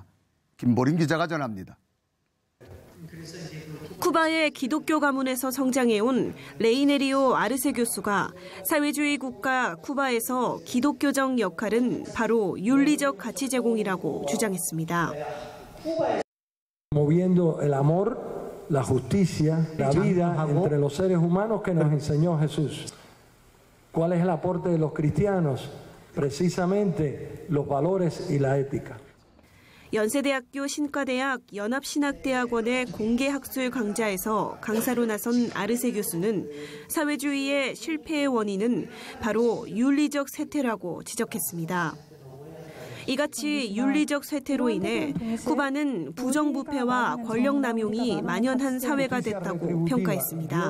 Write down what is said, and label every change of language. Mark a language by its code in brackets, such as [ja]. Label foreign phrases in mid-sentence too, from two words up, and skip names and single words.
[ko] 김보린 기자가 전합니다. 쿠바의 기독교 가문에서 성장해온 레이네리오 아르세 교수가 사회주의 국가 쿠바에서 기독교적 역할은 바로 윤리적 가치 제공이라고 주장했습니다. [es] Moviendo el amor, la justicia, la vida entre los seres humanos que nos enseñó Jesús. ¿Cuál es el aporte de los cristianos? Precisamente los valores y la ética. [ko] 연세대학교 신과대학 연합신학대학원의 공개학술 강좌에서 강사로 나선 아르세 교수는 사회주의의 실패의 원인은 바로 윤리적 쇠퇴라고 지적했습니다. 이같이 윤리적 쇠퇴로 인해 쿠바는 부정부패와 권력 남용이 만연한 사회가 됐다고 평가했습니다.